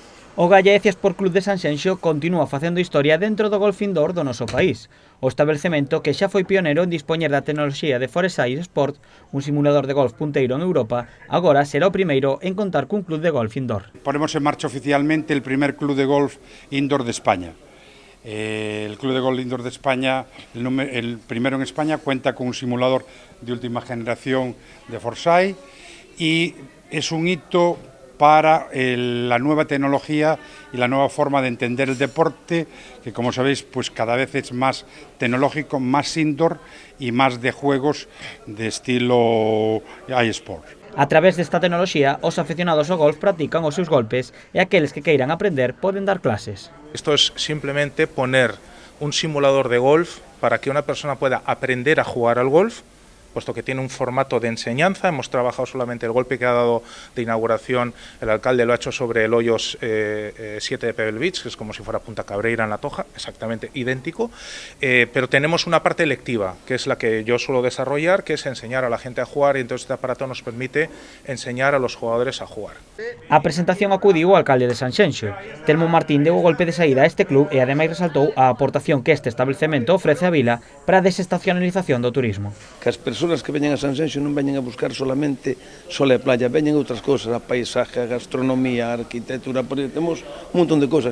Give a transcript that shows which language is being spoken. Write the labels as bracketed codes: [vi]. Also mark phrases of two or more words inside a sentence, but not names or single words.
[gl] O Gallecias Sport Club de Sanxenxo continúa facendo historia dentro do golf indoor do noso país. O establecemento que xa foi pioneiro en dispoñer da tecnoloxía de Foresight Sport, un simulador de golf punteiro en Europa, agora será o primeiro en contar cun club de golf indoor. [es] Ponemos en marcha oficialmente el primer club de golf indoor de España. El Club de Golf Indoor de España, el primero en España, cuenta con un simulador de última generación de Foresight y es un hito para la nueva tecnología y la nueva forma de entender el deporte, que como sabéis, pues cada vez es más tecnológico, más indoor y más de juegos de estilo iSport. [gl] A través desta tecnoloxía, os aficionados ao golf practican os seus golpes e aqueles que queiran aprender poden dar clases. [es] Esto es simplemente poner un simulador de golf para que una persona pueda aprender a jugar al golf, puesto que tiene un formato de enseñanza. Hemos trabajado solamente el golpe que ha dado de inauguración el alcalde, lo ha hecho sobre el hoyos 7 de Pebble Beach, que es como si fuera Punta Cabreira en La Toja, exactamente idéntico, pero tenemos una parte lectiva, que es la que yo suelo desarrollar, que es enseñar a la gente a jugar, y entonces este aparato nos permite enseñar a los jugadores a jugar. [gl] A presentación acudiu o alcalde de Sanxenxo. Telmo Martín deu o golpe de saída a este club e ademais resaltou a aportación que este establecemento ofrece á vila para a desestacionalización do turismo. Que as persoas que veñen a Sanxenxo non veñen a buscar solamente sol e playa, veñen outras cosas, a paisaje, a gastronomía, a arquitectura, porque temos un montón de cosas.